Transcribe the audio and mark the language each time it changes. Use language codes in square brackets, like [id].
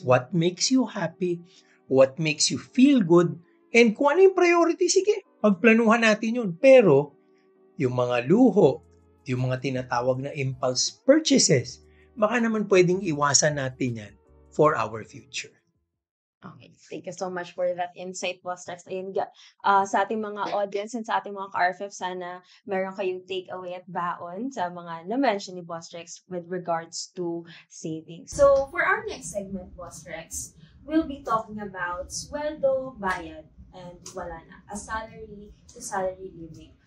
[en] What makes you happy, what makes you feel good, and [tl] kung ano yung priority, sige, pagplanuhan natin yun. Pero, yung mga luho, yung mga tinatawag na [en] impulse purchases, [tl] baka naman pwedeng iwasan natin yan [en] for our future. Okay, thank you so much for that insight, Boss Rex. [tl] Ayun, sa ating mga audience and sa ating mga ka-RFF, sana meron kayong takeaway at baon sa mga na-mention ni Boss Rex [en] with regards to savings. So, for our next segment, Boss Rex, we'll be talking about [tl] sweldo, bayad, [en] and [tl] wala na, [en] a salary to salary living.